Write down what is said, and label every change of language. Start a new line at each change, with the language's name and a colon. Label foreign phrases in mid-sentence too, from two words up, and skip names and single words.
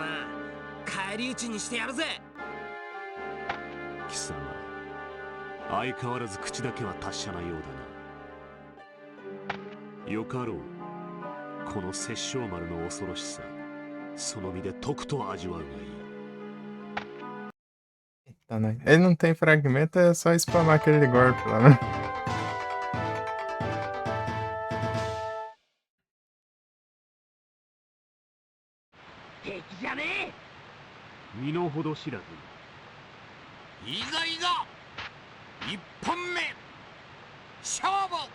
Japanese: 返り討ちにしてやるぜ。貴様相変わらず口だけは達者なようだな。よかろう。この殺生丸の恐ろしさその身でとくと味わうがいい。
Portuguese: Tá, né? Ele não tem fragmento, é só spamar aquele golpe lá, né?
Japanese: 敵じゃね身の程知らず。いざいざ一本目勝負。